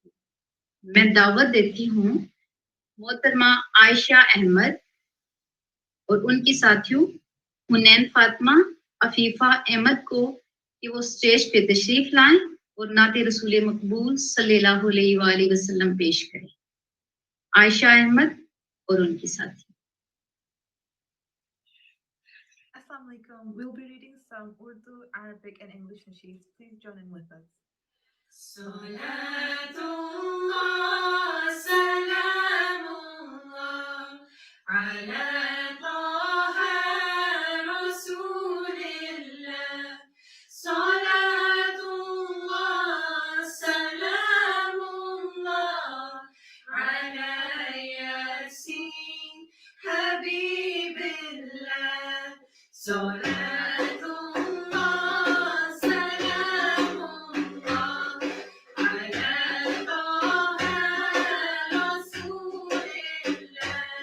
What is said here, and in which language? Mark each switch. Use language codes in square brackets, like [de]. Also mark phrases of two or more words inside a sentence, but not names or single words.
[ur] میں دعوت دیتی ہوں محترمہ عائشہ احمد اور ان کی ساتھیوں حنین فاطمہ، عفیفہ احمد کو کہ وہ اسٹیج پہ تشریف لائیں اور نعت رسول مقبول [ar] صلی اللہ علیہ وآلہ وسلم [ur] پیش کریں. عائشہ احمد اور ان کی ساتھی. [ar] السلام عليكم. [en] We'll be reading some Urdu, Arabic, and English nasheeds. Please join in with us. [ar] صلاة الله سلام الله على طه رسول الله. صلاة الله سلام الله, على يس حبيب الله. صلاة الله سلام الله على طه رسول الله.